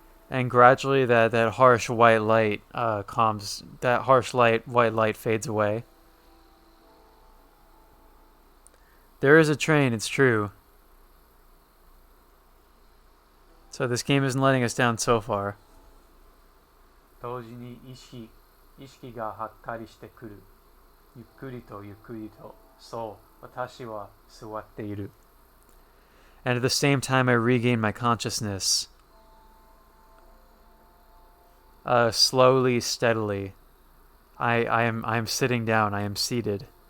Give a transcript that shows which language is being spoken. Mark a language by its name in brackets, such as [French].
[English] And gradually that harsh white light calms. That harsh white light fades away. There is a train, it's true. So this game isn't letting us down so far. [Japanese] 同時に意識がはっかりしてくる。ゆっくりとゆっくりと。そう、私は座っている。 [English] And at the same time I regain my consciousness. Slowly, steadily. I am sitting down, I am seated.